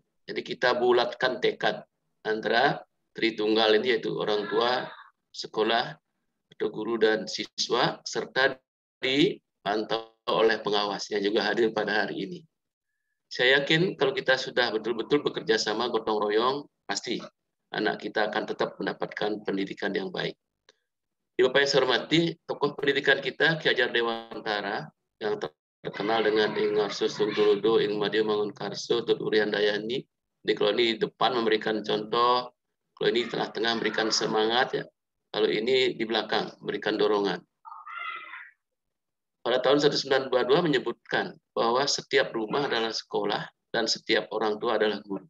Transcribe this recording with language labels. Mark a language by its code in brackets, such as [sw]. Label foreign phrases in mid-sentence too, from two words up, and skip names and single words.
[id] Jadi kita bulatkan tekad antara Tritunggal ini, yaitu orang tua, sekolah, atau guru dan siswa, serta dipantau oleh pengawasnya juga hadir pada hari ini. Saya yakin kalau kita sudah betul-betul bekerja sama gotong royong, pasti anak kita akan tetap mendapatkan pendidikan yang baik. Bapak yang saya hormati, tokoh pendidikan kita, Ki Hajar Dewantara, yang terkenal dengan [jv] Ing Arso Sunggulodo, Ing Madio Mangunkarso, Tut Urian Dayani, [id] di kalau ini di depan memberikan contoh, kalau ini di tengah-tengah memberikan semangat, ya. Kalau ini di belakang memberikan dorongan. Pada tahun 1922 menyebutkan bahwa setiap rumah adalah sekolah dan setiap orang tua adalah guru.